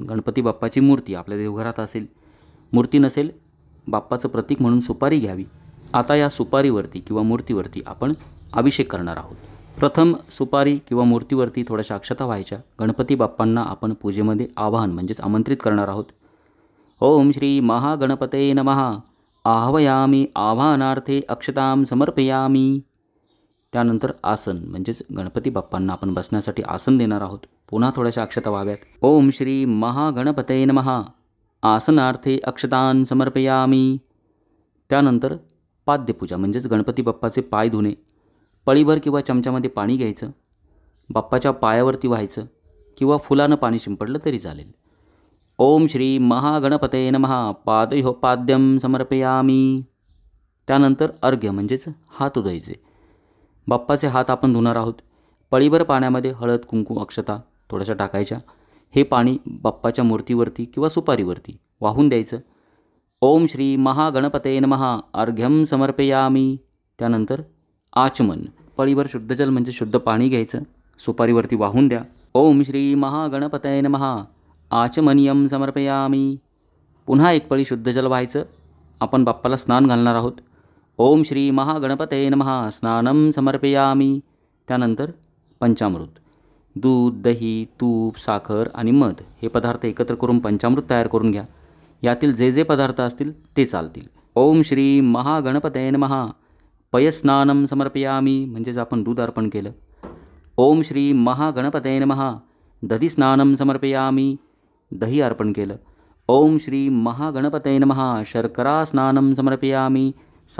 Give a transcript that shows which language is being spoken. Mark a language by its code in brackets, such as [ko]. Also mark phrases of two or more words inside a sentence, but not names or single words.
[mr] गणपती बाप्पाची मूर्ती आपल्या देवघरात असेल, मूर्ती नसेल बाप्पाचं प्रतीक म्हणून सुपारी घ्यावी. आता या सुपारीवरती किंवा मूर्तीवरती आपण अभिषेक करणार आहोत. प्रथम सुपारी किंवा मूर्तीवरती थोड्याशा अक्षता व्हायच्या. गणपती बाप्पांना आपण पूजेमध्ये आवाहन म्हणजेच आमंत्रित करणार आहोत. [sa] ओम श्री महागणपते नमः आह्वयामी आवाहनार्थे अक्षतां समर्पयामी. [mr] त्यानंतर आसन म्हणजेच गणपती बाप्पांना आपण बसण्यासाठी आसन देणार आहोत. पुन्हा थोड्याशा अक्षता व्हाव्यात. [sa] ओम श्री महागणपतये नमः आसनार्थे अक्षतां समर्पयामी. [mr] त्यानंतर पाद्यपूजा म्हणजेच गणपती बाप्पाचे पाय धुणे. पळीभर किंवा चमच्यामध्ये पाणी घ्यायचं, बाप्पाच्या पायावरती व्हायचं किंवा फुलानं पाणी शिंपडलं तरी चालेल. [sa] ओम श्री महागणपतये नमः पादयोः पाद्यं समर्पयामी. [mr] त्यानंतर अर्घ्य म्हणजेच हात धुवायचे. बाप्पाचे हात आपण धुणार आहोत. पळीभर पाण्यामध्ये हळद कुंकू अक्षता थोड्याशा टाकायच्या. हे पाणी बाप्पाच्या मूर्तीवरती किंवा सुपारीवरती वाहून द्यायचं. [sa] ओम श्री महागणपतये नमः अर्घ्यं समर्पयामी. [mr] त्यानंतर आचमन. पळीभर शुद्ध जल म्हणजे शुद्ध पाणी घ्यायचं, सुपारीवरती वाहून द्या. [sa] ओम श्री महागणपतये नमः आचमनीयं समर्पयामी. [mr] पुन्हा एक पळी शुद्ध जल व्हायचं. आपण बाप्पाला स्नान घालणार आहोत. [sa] ओम श्री महागणपतये नमः स्नानं समर्पयामी. [mr] त्यानंतर पंचामृत. दूध, दही, तूप, साखर आणि मध हे पदार्थ एकत्र करून पंचामृत तयार करून घ्या. यातील जे जे पदार्थ असतील ते चालतील. [sa] ओम श्री महागणपतये नमः पयस्नानं समर्पयामी [mr] म्हणजेच आपण दूध अर्पण केलं. [sa] ओम श्री महागणपतये नमः दधिस्नानं समर्पयामी. [mr] दही अर्पण केलं. [sa] ओम श्री महागणपतये नमः शर्करा स्नानं समर्पयामी.